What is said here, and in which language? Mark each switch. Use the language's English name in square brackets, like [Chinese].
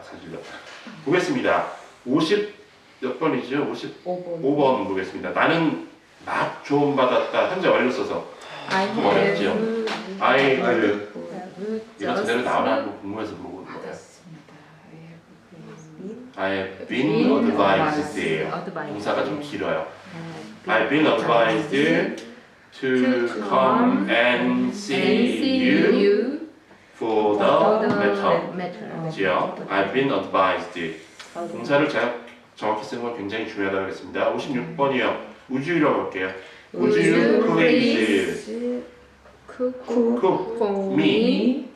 [Korean] 사실은. 보겠습니다. 50 몇 번이죠? 55번 보겠습니다. 나는 막 조언받았다. 현재 완료 써서 좀 어렵죠? I will 이거 제대로 나오나 한번 궁금해서 물어보는 거예요. [English] I have been advised [Korean] 동사가 좀 길어요. [English] I've been advised to come and see you for the matter. 그죠? I've been advised. [Korean] 동사를 제가 정확히 쓰는 건 굉장히 중요하다고 했습니다. 56번이요. [English] Would you라고 할게요. Would you please cook me?